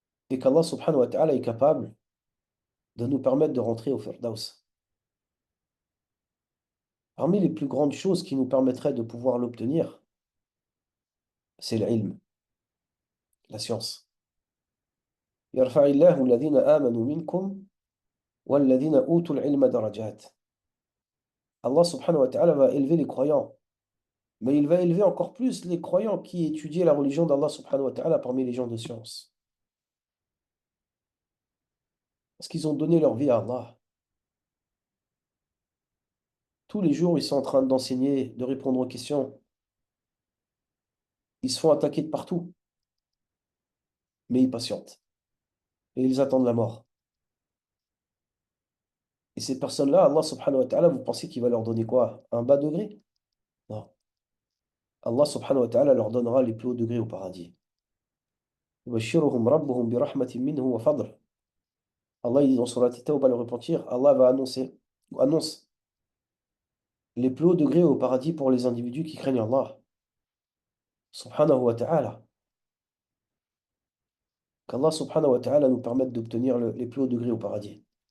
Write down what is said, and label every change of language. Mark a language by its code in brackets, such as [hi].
[fr] Et qu'Allah subhanahu wa ta'ala est capable de nous permettre de rentrer au Firdaus. Parmi les plus grandes choses qui nous permettraient de pouvoir l'obtenir, c'est l'ilm, la science. [ar] يرفع الله الذين آمنوا منكم والذين أوتوا العلم درجات. [fr] Allah subhanahu wa ta'ala va élever les croyants. Mais il va élever encore plus les croyants qui étudient la religion d'Allah subhanahu wa ta'ala parmi les gens de science. Parce qu'ils ont donné leur vie à Allah. Tous les jours, ils sont en train d'enseigner, de répondre aux questions. Ils se font attaquer de partout. Mais ils patientent. Et ils attendent la mort. Et ces personnes-là, Allah subhanahu wa ta'ala, vous pensez qu'il va leur donner quoi? Un bas degré? Non. Allah subhanahu wa ta'ala leur donnera les plus hauts degrés au paradis. [ar] يبشرهم ربهم برحمة منه وفضل. [fr] Allah, il dit dans Surat At-Tawbah, le repentir, Allah va annonce les plus hauts degrés au paradis pour les individus qui craignent Allah. Subhanahu wa ta'ala. Qu'Allah subhanahu wa ta'ala nous permette d'obtenir les plus hauts degrés au paradis.